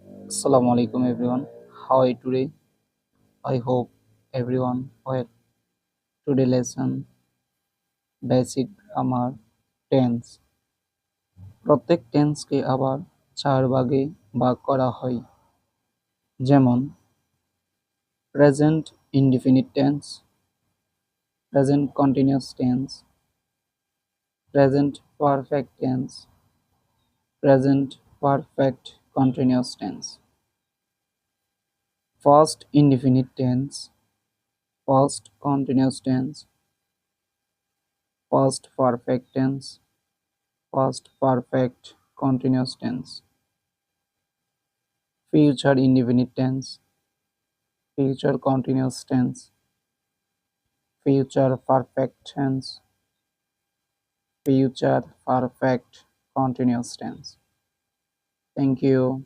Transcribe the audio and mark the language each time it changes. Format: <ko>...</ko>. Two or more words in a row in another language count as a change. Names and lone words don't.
<ar>السلام عليكم everyone.</ar> <en>How are you today? I hope everyone well. Today lesson basic grammar tense.</en> <bn>প্রত্যেক টেন্সকে আবার চার ভাগে ভাগ করা হয়।</bn> <en>যেমন present indefinite tense, present continuous tense, present perfect tense, present perfect continuous tense. first indefinite tense, first continuous tense, past perfect tense, past perfect continuous tense, future indefinite tense, future continuous tense, future perfect tense, future perfect continuous tense. Thank you.</en>